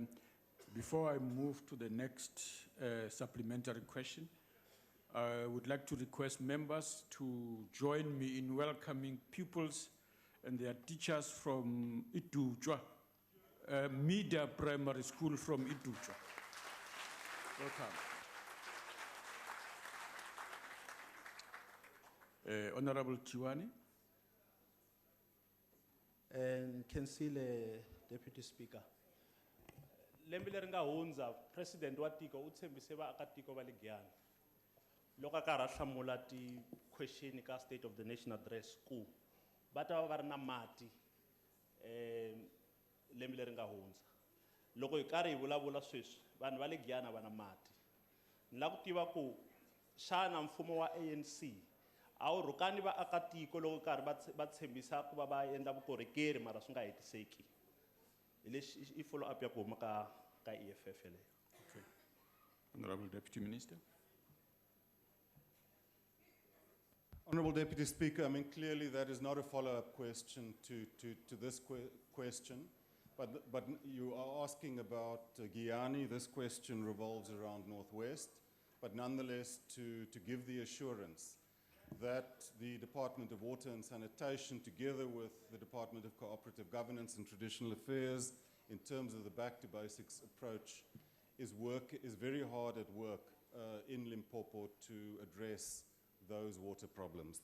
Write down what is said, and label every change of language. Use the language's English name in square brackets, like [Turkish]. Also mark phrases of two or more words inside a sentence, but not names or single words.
[English] Before I move to the next supplementary question, I would like to request members to join me in welcoming pupils and their teachers from Itujwa, Mida Primary School from Itujwa. Welcome. Honorable Chiwani. Councillor Deputy Speaker. [Tsonga] Lembe leri nga hundza President wa tiko u tshembise vaakatiko va le Giyani loko a karhi a hlamula ti-question ka [English] State of the Nation address [Tsonga] ku va ta va ri na mati lembe leri nga hundza. Loko hi karhi hi vulavula sweswi vanhu va le Giyani va na mati. Ni lava ku tiva ku xana mfumo wa ANC a wu rhukani vaakatiko loko karhi va tshembisa ku va endla vukorhokeri mara swi nga hetiseki. Hi lexi i [English] follow up [Tsonga] ya ku huma ka EFF leyo. [English] Okay. Honorable Deputy Minister. Honorable Deputy Speaker, I mean, clearly that is not a follow-up question to this question, but you are asking about Giyani. This question revolves around Northwest, but nonetheless to give the assurance that the Department of Water and Sanitation, together with the Department of Cooperative Governance and Traditional Affairs, in terms of the back-to-basics approach, is very hard at work in Limpopo to address those water problems.